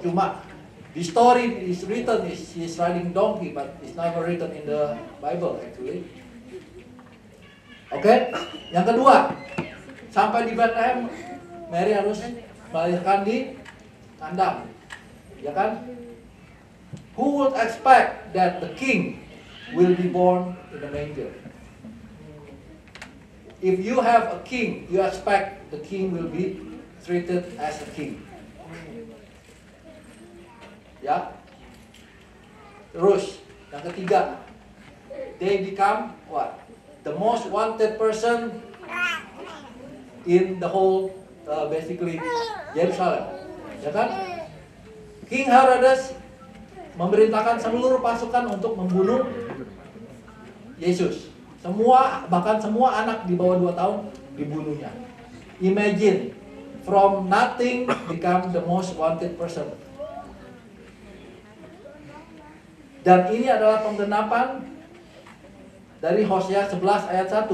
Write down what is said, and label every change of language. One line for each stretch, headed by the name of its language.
English: Cuma the story is written is she's riding donkey, but it's never written in the Bible actually.
Indonesian: Oke, yang kedua, sampai di Bethlehem, Mary harus melahirkan di kandang, ya kan?
English: Who would expect that the king will be born in the manger? If you have a king, you expect the king will be treated as a king.
Indonesian: Ya. Terus yang ketiga,
English: they become what? The most wanted person in the whole basically Jerusalem.
Indonesian: Ya kan? King Herodes memerintahkan seluruh pasukan untuk membunuh Yesus. Bahkan semua anak di bawah 2 tahun dibunuhnya.
English: Imagine, from nothing become the most wanted person.
Indonesian: Dan ini adalah penggenapan dari Hosea 11 ayat 1.